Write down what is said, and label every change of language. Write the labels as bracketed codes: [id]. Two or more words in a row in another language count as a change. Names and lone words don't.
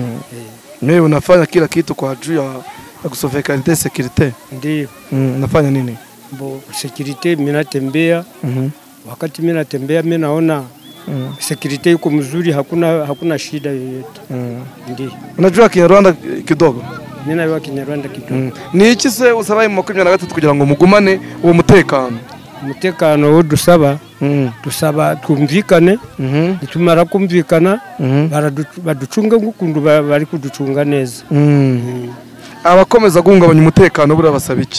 [sw] Mimi unafanya kila kitu kwa ajili ya kusauvegarder security? Ndio. Unafanya nini? Security mimi natembea. Wakati mimi natembea mimi naona security yuko mzuri, hakuna shida yoyote. Ndio. Unajua Kinyarwanda kidogo? Mimi najua Kinyarwanda kidogo. [rw] Ni iki se usaba mu 23 kugira ngo mugumane uwo mutekano? Umutekano wo dusaba twumvikane. Nitumara kumvikana baducunga ngukundu bari kuducunga neza. Abakomeza guhungabanya umutekano bura basaba iki?